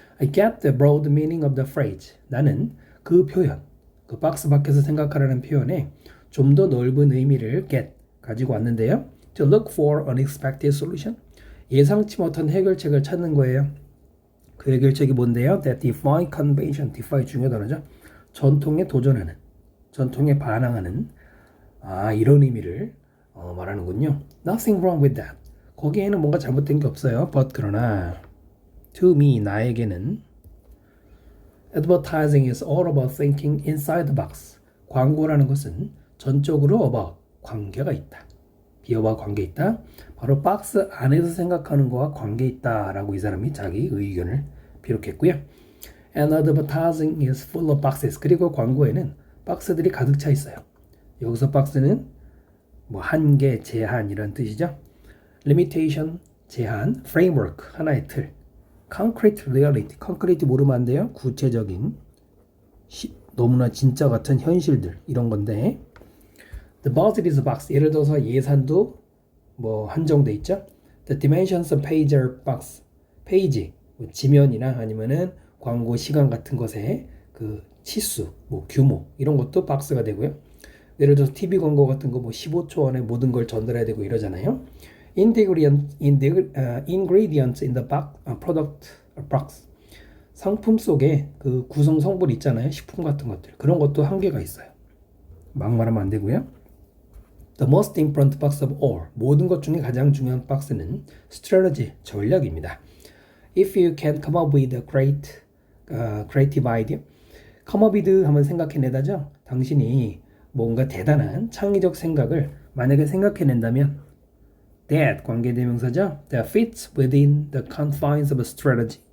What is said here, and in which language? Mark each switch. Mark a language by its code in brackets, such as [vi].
[en] I get the broad meaning of the phrase. [ko] 나는 그 표현, 그 박스 밖에서 생각하라는 표현에 좀 더 넓은 의미를 get, 가지고 왔는데요. [en] To look for unexpected solution. [ko] 예상치 못한 해결책을 찾는 거예요. 그 해결책이 뭔데요? [en] That defy convention. [ko] defy 중요한 단어죠. 전통에 도전하는, 전통에 반항하는 이런 의미를 말하는군요. [en] Nothing wrong with that. [ko] 거기에는 뭔가 잘못된 게 없어요. [en] But [ko] 그러나 [en] to me, [ko] 나에게는 [en] advertising is all about thinking inside the box. [ko] 광고라는 것은 전적으로 about, 관계가 있다. 비어와 관계 있다. 바로 박스 안에서 생각하는 거와 관계 있다라고 이 사람이 자기 의견을 비롯했고요. [en] And advertising is full of boxes. [ko] 그리고 광고에는 박스들이 가득 차 있어요. 여기서 박스는 뭐 한계, 제한 이런 뜻이죠. Limitation, 제한, framework, 하나의 틀, [en] concrete reality, [ko] concrete 모르면 안 돼요. 구체적인, 너무나 진짜 같은 현실들 이런 건데 [en] The budget is a box. [ko] 예를 들어서 예산도 뭐 한정돼 있죠. [en] The dimensions of page are box. [ko] 페이지, 뭐 지면이나 아니면은 광고 시간 같은 것의 그 치수, 뭐 규모 이런 것도 박스가 되고요. 예를 들어서 TV 광고 같은 거 뭐 15초 안에 모든 걸 전달해야 되고 이러잖아요. [en] Ingredients in the box, product box. [ko] 상품 속에 그 구성 성분 있잖아요. 식품 같은 것들. 그런 것도 한계가 있어요. 막 말하면 안 되고요. [en] The most important box of all. [ko] 모든 것 중에 가장 중요한 박스는 strategy, 전략입니다. [en] If you can come up with a great creative idea. [ko] come up with 하면 생각해내다죠. 당신이 뭔가 대단한 창의적 생각을 만약에 생각해낸다면 that 관계대명사죠. [en] That fits within the confines of a strategy.